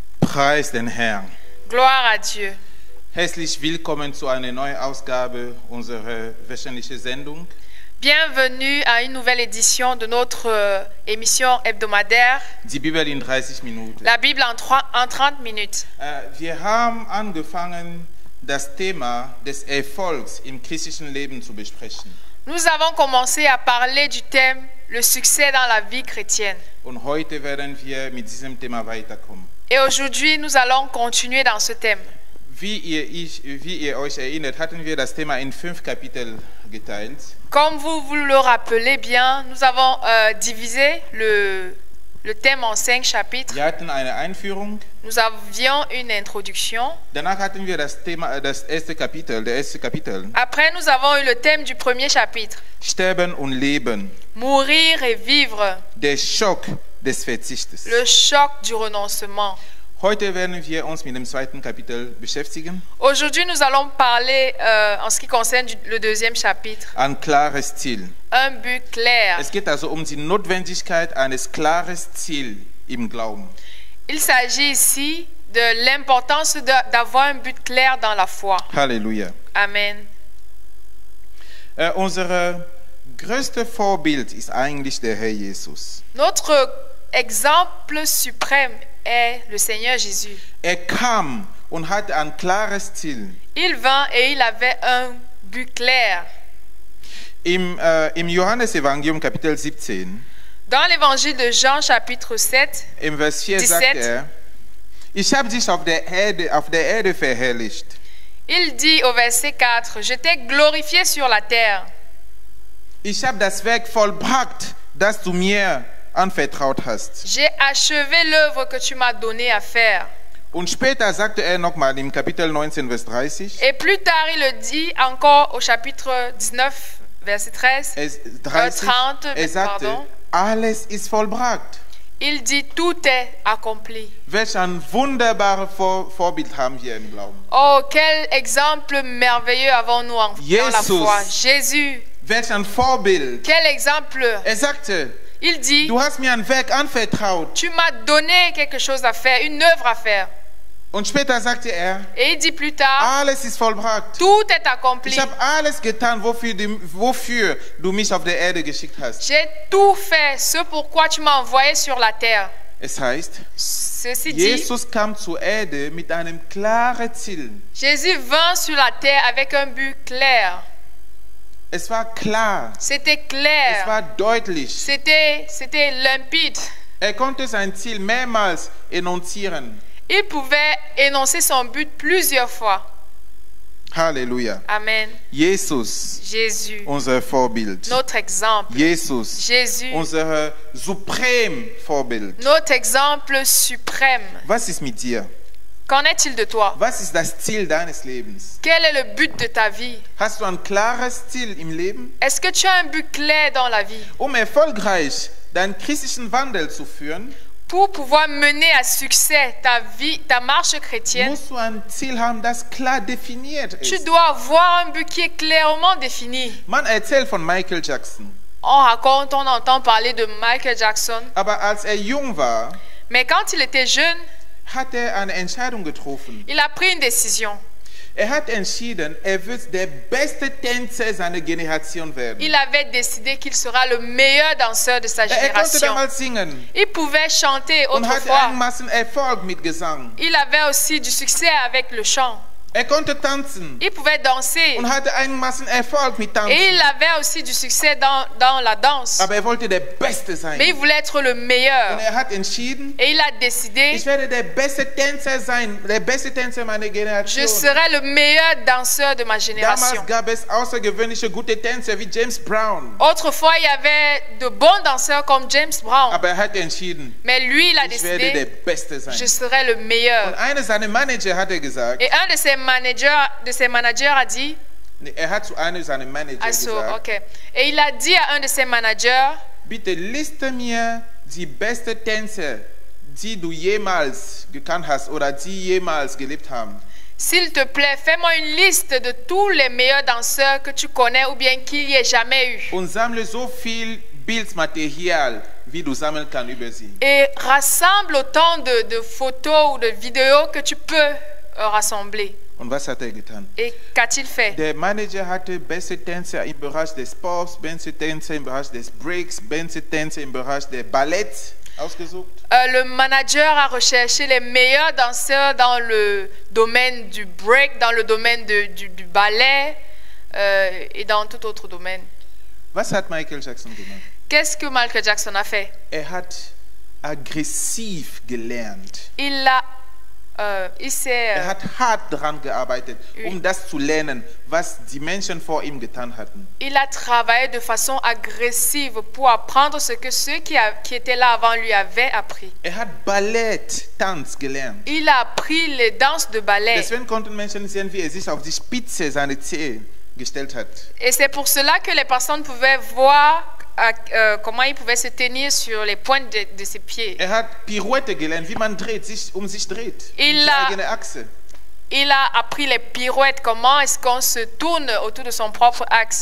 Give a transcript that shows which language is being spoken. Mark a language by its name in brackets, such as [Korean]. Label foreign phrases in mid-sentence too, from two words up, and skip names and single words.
[German] Preis den Herrn. [French] Gloire à Dieu. [German] Herzlich willkommen zu einer neuen Ausgabe unserer wöchentlichen Sendung. [French] Bienvenue à une nouvelle édition de notre émission hebdomadaire. [German] Die Bibel in 30 Minuten. [French] La Bible en 30 minutes. [German] Wir haben angefangen, das Thema des Erfolgs im christlichen Leben zu besprechen. [French] Nous avons commencé à parler du thème le succès dans la vie chrétienne. [German] Und heute werden wir mit diesem Thema weiterkommen. [French] Et aujourd'hui, nous allons continuer dans ce thème. [German] Wie ihr euch erinnert, hatten wir das Thema in 5 Kapitel geteilt. [French] Comme vous vous le rappelez bien, nous avons divisé le thème en 5 chapitres. [German] Wir hatten eine Einführung. [French] Nous avions une introduction. [German] Danach hatten wir das erste Kapitel. [French] Après, nous avons eu le thème du premier chapitre. [German] Sterben und Leben. [French] Mourir et vivre. [German] Der Schock des Verzichtes. [French] Le choc du renoncement. [German] Heute werden wir uns mit dem zweiten Kapitel beschäftigen. [French] Aujourd'hui, nous allons parler en ce qui concerne le deuxième chapitre. [German] Ein klares Ziel. [French] Un but clair. [German] Es geht also um die Notwendigkeit eines klares Ziel im Glauben. [French] Il s'agit ici de l'importance d'avoir un but clair dans la foi. [German] Halleluja. [French] Amen. [German] Unser größtes Vorbild ist eigentlich der Herr Jesus. [French] Notre exemple suprême est le Seigneur Jésus. [German] Kam und hatte ein klares Ziel. [French] Il vint et il avait un but clair. [German] Im Johannesevangelium Kapitel 17, [French] dans l'évangile de Jean chapitre 7, [German] im Vers 4 sagt ich habe dich auf der Erde verherrlicht. [French] Il dit au verset 4, je t'ai glorifié sur la terre. [German] Ich habe das Werk vollbracht, das du mir anvertraut hast. [French] J'ai achevé l'œuvre que tu m'as donné à faire. [German] Und später sagte nochmal im Kapitel 19, Vers 30. [French] Et plus tard, il le dit encore au chapitre 19, verset 30, [German] sagte, [French] pardon. [German] Alles ist vollbracht. [French] Il dit, tout est accompli. [German] Welch ein wunderbares Vorbild haben wir im Glauben. [French] Oh, quel exemple merveilleux avons-nous dans la foi. Jésus. [German] Welch ein Vorbild. [French] Quel exemple. [German] Sagte, [French] il dit, [German] du hast mir ein Werk anvertraut. [French] Tu m'as donné quelque chose à faire, une œuvre à faire. [German] Und später sagte [French] et il dit plus tard, [German] alles ist vollbracht. [French] Tout est accompli. [German] Ich habe alles getan, wofür du mich auf der Erde geschickt hast. [French] J'ai tout fait, ce pourquoi tu m'as envoyé sur la terre. [German] Es heißt, [French] ceci Jesus dit, [German] kam zur Erde mit einem klaren Ziel. [French] Jésus vint sur la terre avec un but clair. [German] Es war klar. [French] C'était clair. [German] Es war deutlich. [French] C'était limpide. [German] Konnte sein Ziel mehrmals énoncieren. [French] Il pouvait énoncer son but plusieurs fois. [German] Halleluja. [French] Amen. [German] Jesus. [French] Jésus. [German] Unser Vorbild. [French] Notre exemple. [German] Jesus. [French] Jésus. [German] Unser suprem Vorbild. [French] Notre exemple suprême. [German] Was ist mit dir? [French] Qu'en est-il de toi? [German] Was ist das Ziel deines Lebens? [French] Quel est le but de ta vie? [German] Hast du ein klares Ziel im Leben? [French] Est-ce que tu as un but clair dans la vie? [German] Erfolgreich deinen christlichen Wandel zu führen, [French] pour pouvoir mener à succès ta vie, ta marche chrétienne, [German] musst du ein Ziel haben, das klar definiert ist. [French] Tu dois avoir un but qui est clairement défini. [German] Man erzählt von Michael Jackson. [French] On entend parler de Michael Jackson. [German] Aber als jung war, [French] mais quand il était jeune, [German] hat eine Entscheidung getroffen. [French] Il a pris une décision. [German] Hat entschieden, wird der beste Tänzer seiner Generation werden. [French] Il avait décidé qu'il sera le meilleur danseur de sa génération. [German] Konnte damals singen. [French] Il pouvait chanter autrefois. [German] Hatte Erfolg mit Gesang. [French] Il avait aussi du succès avec le chant. [German] Konnte tanzen. [French] Il pouvait danser. [German] Und hatte Erfolg mit Tanzen. [French] Et il avait aussi du succès dans la danse. [German] Aber wollte der Beste sein. [French] Mais il voulait être le meilleur. [German] Und hat entschieden, [French] et il a décidé, [German] ich werde der beste Tänzer sein, der beste Tänzer meiner Generation. [French] Je serai le meilleur danseur de ma génération. [German] Damals gab es außergewöhnliche gute Tänzer wie James Brown. [French] Autrefois, il y avait de bons danseurs comme James Brown. [German] Aber hat entschieden, [French] mais lui, il a [German] ich werde der [French] décidé, [German] Beste sein. [French] je serai le meilleur. [German] Und einer seiner Manager hat gesagt, [French] Et un de ses managers a dit, [German] hat zu einem seiner Manager gesagt, [French] okay. Et il a dit à un de ses managers, [German] bitte liste mir die besten Tänzer, die du jemals gekannt hast oder die jemals gelebt haben. [French] S'il te plaît, fais-moi une liste de tous les meilleurs danseurs que tu connais ou bien qu'il y ait jamais eu. [German] Und sammle so viel Bildmaterial wie du sammeln kannst über sie. [French] et rassemble autant de photos ou de vidéos que tu peux rassembler. [German] Und was hat er getan? [French] Et qu'a-t-il fait? [German] Der Manager hatte beste Tänzer im Bereich des Pops, beste Tänzer im Bereich des Breaks, beste Tänzer im Bereich des Balletts ausgesucht. [French] Le manager a recherché les meilleurs danseurs dans le domaine du break, dans le domaine du ballet et dans tout autre domaine. [German] Was hat Michael Jackson gemacht? [French] Qu'est-ce que Michael Jackson a fait? [German] Er hat aggressiv gelernt. [French] Il s'est [German] Er hat hart daran gearbeitet, [French] Oui. [German] das zu lernen, was die Menschen vor ihm getan hatten. [French] il a travaillé de façon agressive pour apprendre ce que ceux qui étaient là avant lui avaient appris. [German] Er hat Ballett, Tanz gelernt. [French] Il a appris les danses de ballet. [German] Deswegen konnten Menschen sehen, wie er sich auf die Spitze seiner Zehen gestellt hat. [French] Et c'est pour cela que les personnes pouvaient voir comment il pouvait se tenir sur les pointes de ses pieds. [German] Er hat Pirouette gelernt, wie man dreht, sich dreht. [French] Il [German] die [French] a- [German] eigene Achse. [French] Il a appris les pirouettes, comment est-ce qu'on se tourne autour de son propre axe.